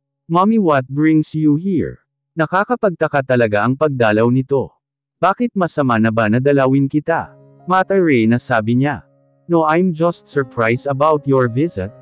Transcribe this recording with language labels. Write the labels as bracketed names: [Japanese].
[English] Mommy, what brings you here? [Filipino] Nakakapagtaka talaga ang pagdalaw nito. Bakit masama na ba na dalawin kita? Matare na sabi niya. [English] No, I'm just surprised about your visit.